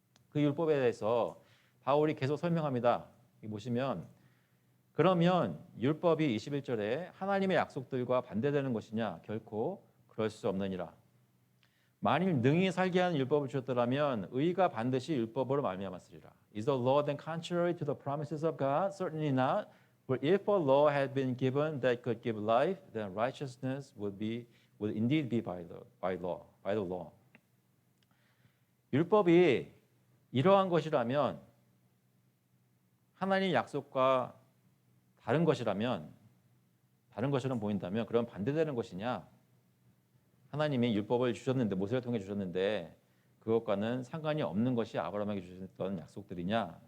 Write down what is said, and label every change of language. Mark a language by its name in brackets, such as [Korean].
[Korean] 그 율법에 대해서 바울이 계속 설명합니다. 여기 보시면 그러면 율법이 21절에 하나님의 약속들과 반대되는 것이냐? 결코 그럴 수 없느니라. 만일 능히 살게 하는 율법을 주셨더라면 의가 반드시 율법으로 말미암았으리라. [English] Is the law then contrary to the promises of God? Certainly not. For if a law had been given that could give life, then righteousness would indeed be by the law. [Korean] 율법이 이러한 것이라면 하나님의 약속과 다른 것이라면 다른 것처럼 보인다면 그럼 반대되는 것이냐? 하나님이 율법을 주셨는데 모세를 통해 주셨는데 그것과는 상관이 없는 것이 아브라함에게 주셨던 약속들이냐?